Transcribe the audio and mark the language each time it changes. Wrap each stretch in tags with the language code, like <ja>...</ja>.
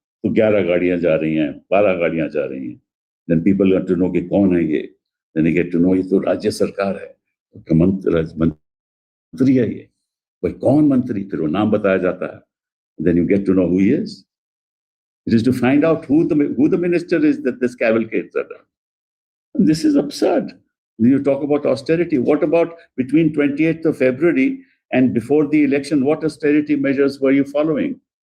<en>So</en> <hi>11 गाड़ियां जा रही हैं, 12 गाड़ियां जा रही हैं.</hi> <en>Then people get to know</en> <hi>कि कौन है ये.</hi> <en>Then they get to know</en> <hi>ये तो राज्य सरकार है, मंत्री है ये. भाई कौन मंत्री? फिर वो नाम बताया जाता है.</hi> <en>Then you get to know who he is. It is to find out who the minister is that this cavalcades are done. And this is absurd. When you talk about austerity, what about between 28th of February and before the election, what austerity measures were you following?</en>